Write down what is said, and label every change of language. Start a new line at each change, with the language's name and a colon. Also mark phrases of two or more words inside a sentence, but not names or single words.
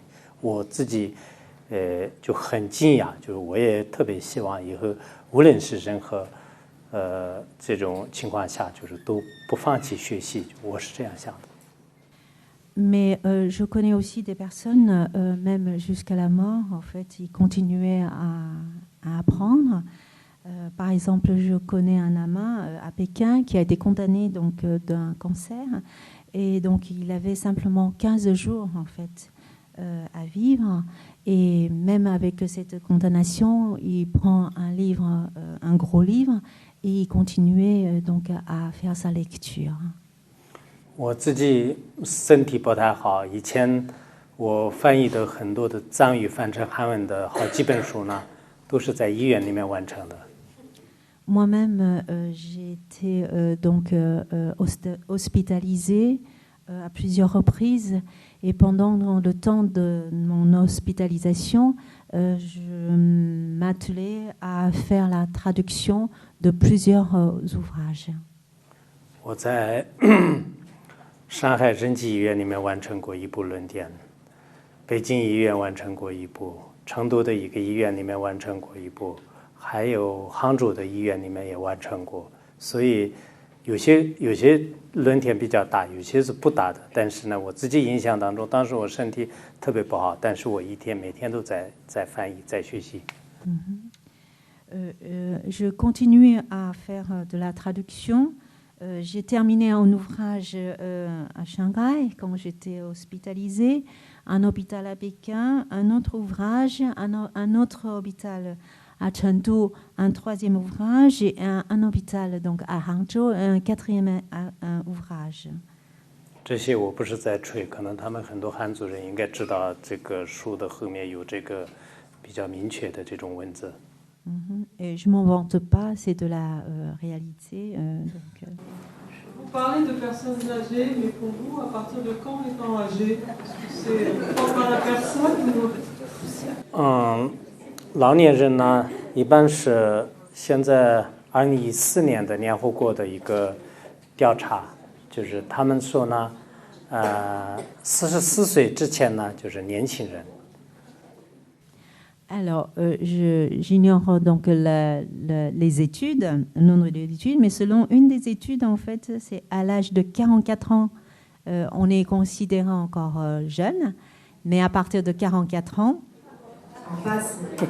Chinese: 我自己就很惊讶，就是我也特别希望以后无论是任何这种情况下，就是都不放弃学习，我是这样想的。
French: Mais je connais aussi des personnes, même jusqu'à la mort, en fait, ils continuaient à apprendre. Par exemple, je connais un lama à Pékin qui a été condamné donc d'un cancer, et donc il avait simplement 15 jours en fait à vivre. Et même avec cette condamnation, il prend un livre, un gros livre, et il continuait donc à faire sa lecture.
Chinese: 我自己身体不太好，以前我翻译的很多的藏语翻成韩文的好几本书呢，都是在医院里面完成的。
French: Moi-même, j'ai été donc hospitalisée à plusieurs reprises, et pendant le temps de mon hospitalisation, je m'attelais à faire la traduction de plusieurs ouvrages.
Chinese: 我在上海仁济医院里面完成过一部论点，北京医院完成过一部，成都的一个医院里面完成过一部，还有杭州的医院里面也完成过。所以有些论点比较大，有些是不大的。但是呢，我自己印象当中，当时我身体特别不好，但是我每天都在翻译，在学习。
French: Je continue à faire de la traduction. J'ai terminé un ouvrage à Shanghai quand j'étais hospitalisée, un hôpital à Pékin, un autre ouvrage, un autre hôpital à Chengdu, un troisième ouvrage, et un hôpital donc à Hangzhou, un quatrième ouvrage.
Chinese: 这些我不是在吹，可能他们很多汉族人应该知道这个书的后面有这个比较明确的这种文字。
French: Et je m'en vante pas, c'est de la réalité. Vous parlez de personnes âgées, mais pour vous, à partir de quand étant âgé? Est-ce que c'est propre à la personne ou...
Chinese: 老年人呢，一般是现在2014年的联合国的一个调查，就是他们说呢，44岁之前呢就是年轻人。
French: Alors, j'ignore donc les études, le nombre d'études, mais selon une des études, en fait, c'est à l'âge de 44 ans, on est considéré encore jeune, mais à partir de 44 ans, on passe.